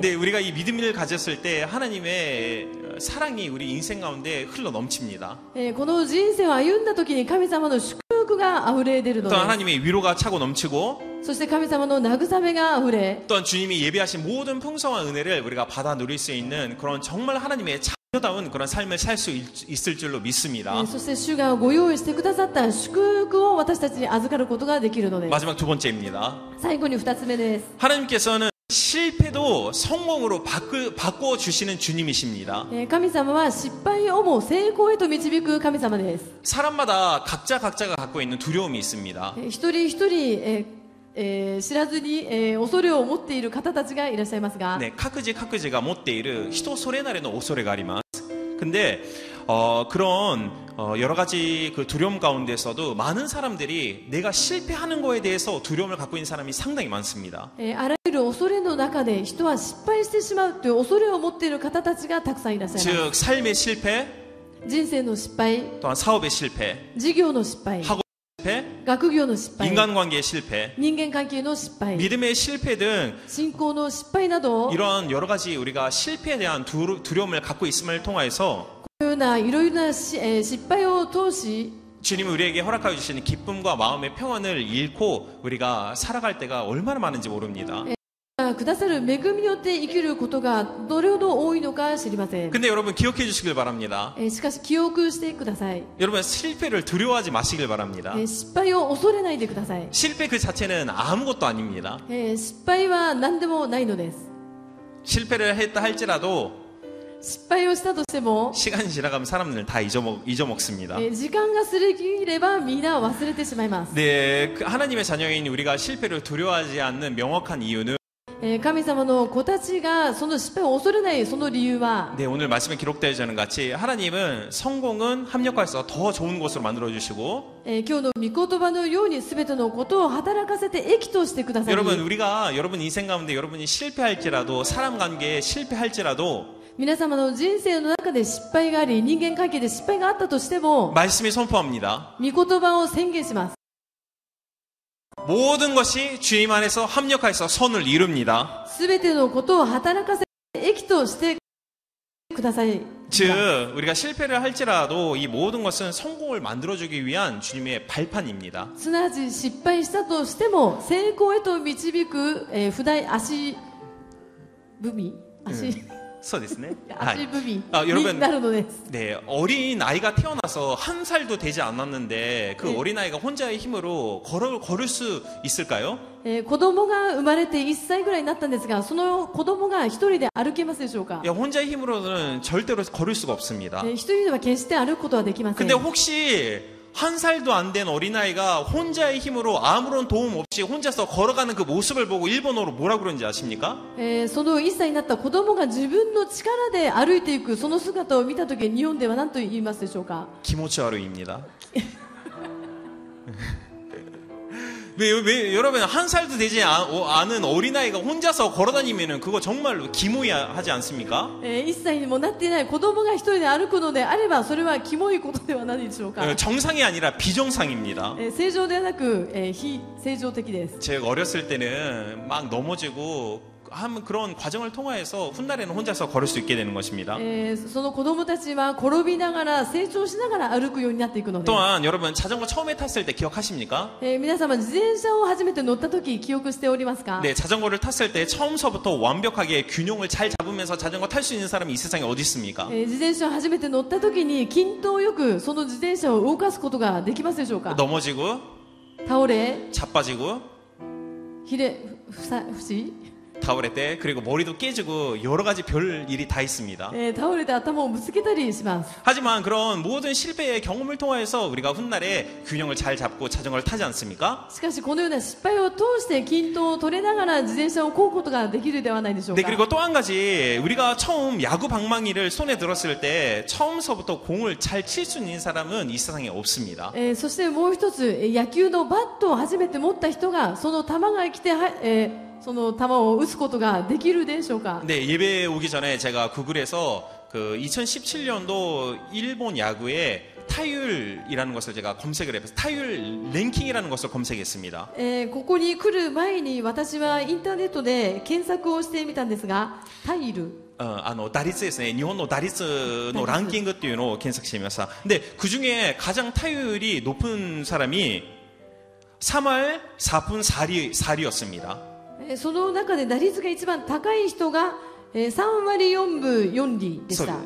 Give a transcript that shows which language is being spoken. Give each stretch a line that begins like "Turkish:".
Korean: 네, 우리가 이 믿음을 가졌을 때 하나님의 사랑이 우리 인생 가운데 흘러 넘칩니다.
Japanese: この人生を歩んだ時に神様の祝福があふれ出るの
Korean: 또한
Japanese: で
Korean: 하나님의 위로가 차고 넘치고
Japanese: す。そして神様の慰めがあふれ、
Korean: 또한 주님이 예비하신 모든 풍성한 은혜를 우리가 받아 누릴 수 있는 그런 정말 하나님의 자녀다운 그런 삶을 살 수 있을 줄로 믿습니다.
Japanese: そして主がご用意してくださった祝福を私たちに預かることができるので、
Korean: 마지막 두 번째입니다.
Japanese: 最後に2つ目です。
Korean: 하나님께서는 실패도 성공으로 바꿔 주시는 주님이십니다.
Japanese: 神様は失敗をも成功へと導く神様です。
Korean: 사람마다 각자가 갖고 있는 두려움이 있습니다.
Japanese: 一人一人、知らずに、恐れを持っている方たちがいらっしゃいますが、 네, 카크지가 못데이르 히토 소레나레노 오소레가 아리마스.
Korean: 근데 그런 여러 가지 그 두려움 가운데서도 많은 사람들이 내가 실패하는 거에 대해서 두려움을 갖고 있는 사람이 상당히 많습니다.
Japanese: あらゆる恐れの中で人は失敗してしまうという恐れを持っている方たちがたくさんいらっしゃいます。
Korean: 즉 삶의 실패,
Japanese: 人生の失敗、
Korean: 또한 사업의 실패,
Japanese: 事業の失敗、
Korean: 학업 실패,
Japanese: 学業の失敗、
Korean: 인간관계의 실패,
Japanese: 人間関係の失敗、
Korean: 믿음의 실패 등
Japanese: 信仰の失敗など、こ
Korean: 이런 여러 가지 우리가 실패에 대한 두려움을 갖고 있음을 통해서
Japanese: のようないろいろな失敗を通し、
Korean: 주님이 우리에게 허락하여 주시는 기쁨과 마음의 평안을 잃고 우리가 살아갈 때가 얼마나 많은지 모릅니다.
Japanese: くださる恵みによって生きることがどれほど多いのか知りません。
Korean: 근데 여러분 기억해 주시길 바랍니다.
Japanese: しかし記憶してください。
Korean: 여러분 실패를 두려워하지 마시길 바랍니다.
Japanese: 失敗を恐れないでください。
Korean: 실패 그 자체는 아무것도 아닙니다.
Japanese: 失敗は何でもないのです。
Korean: 실패를 했다 할지라도
Japanese: 失敗をしたとしても、
Korean: 시간이 지나가면 사람들은 다 잊어먹습니다.
Japanese: 時間が過ぎればみんな忘れてしまいます。
Korean: 네, 그 하나님의 자녀인 우리가 실패를 두려워하지 않는 명확한 이유는
Japanese: 神様の子たちがその失敗を恐れないその理由は、
Korean: 네, 오늘 말씀에 기록되어 있는 같이 하나님은 성공은 합력화해서 더 좋은 것으로 만들어 주시고
Japanese: 今日の御言葉のように全てのことを働かせて益としてください。
Korean: 여러분 우리가 여러분 인생 가운데 여러분이 실패할지라도 사람 관계에 실패할지라도
Japanese: 皆様の人生の中で失敗があり、人間関係で失敗があったとしても、
Korean: 말씀이 선포합니다.
Japanese: 御言葉を宣言します。
Korean: 모든 것이 주님 안에서 합력해서 선을 이룹니다.
Japanese: 全てのことを働かせて益としてください。
Korean: 즉 우리가 실패를 할지라도 이 모든 것은 성공을 만들어주기 위한 주님의 발판입니다.
Japanese: すなわち失敗したとしても成功へと導く、足踏み、そうですね. 足踏み
Korean: 여러분
Japanese: になるのです。
Korean: 네, 어린 아이가 태어나서 한 살도 되지 않았는데 그 어린 아이가 혼자의 힘으로 걸을 수 있을까요?
Japanese: 子供が生まれて1歳ぐらいになったんですが、その子供が一人で歩けますでしょうか？
Korean: 야, 혼자의 힘으로는 절대로 걸을 수가 없습니다.
Japanese: 一人では決して歩くことはできません。
Korean: 근데 혹시 한 살도 안 된 어린아이가 혼자의 힘으로 아무런 도움 없이 혼자서 걸어가는 그 모습을 보고 일본어로 뭐라 그러는지 아십니까?
Japanese: その1歳になった子供が自分の力で歩いていくその姿を見たとき、日本では何と言いますでしょうか？
Korean: 기모치하루입니다. 왜 여러분 한 살도 되지 않은 어린아이가 혼자서 걸어다니면은 그거 정말로 기모이하지 않습니까?
Japanese: 1歳にもなっていない子供が一人で歩くのであれば、それはキモいことではないでしょうか？
Korean: 정상이 아니라 비정상입니다.
Japanese: 正常ではなく、非正常的です。
Korean: 제가 어렸을 때는 막 넘어지고 한 그런 과정을 통해서 훗날에는 혼자서 걸을 수 있게 되는 것입니다.
Japanese: その子供たちは転びながら成長しながら歩くようになっていくので、
Korean: 또한 여러분 자전거 처음에 탔을 때 기억하십니까?
Japanese: 皆様自転車を初めて乗った時記憶しておりますか？
Korean: 네, 자전거를 탔을 때 처음서부터 완벽하게 균형을 잘 잡으면서 자전거 탈 수 있는 사람이 이 세상에 어디 있습니까?
Japanese: 自転車を初めて乗った時に均等よくその自転車を動かすことができますでしょうか？
Korean: 넘어지고
Japanese: 倒れ、
Korean: 자빠지고
Japanese: ひれ、ふし、倒れて
Korean: 그리고 머리도 깨지고 여러 가지 별 일이 다 있습니다.
Japanese: 倒れて頭をぶつけたりします。
Korean: 하지만 그런 모든 실패의 경험을 통해서 우리가 훗날에 균형을 잘 잡고 자전거를 타지 않습니까?
Japanese: しかしこのような失敗を通して均等を取れながら自転車を漕ぐことができるではないでしょう
Korean: 네,
Japanese: か。
Korean: 그리고 또 한 가지 우리가 처음 야구 방망이를 손에 들었을 때 처음서부터 공을 잘 칠 수 있는 사람은 이 세상에 없습니다.
Japanese: そしてもう一つ、野球のバットを初めて持った人がその球が来てその球を打つことができるでしょうか。
Korean: 네, 예배 오기 전에 제가 구글에서 그 2017년도 일본 야구의 타율이라는 것을 제가 검색을 해서 타율 랭킹이라는 것을 검색했습니다.
Japanese: ここに来る前に私はインターネットで検索をしてみたんですが、タイル打率ですね。日本の打率のランキングっていうのを検索してみました.
Korean: 근데 그 중에 가장 타율이 높은 사람이 3할 4분 4리였습니다.
Japanese: その中で打率が一番高い人が3割4分4厘でした。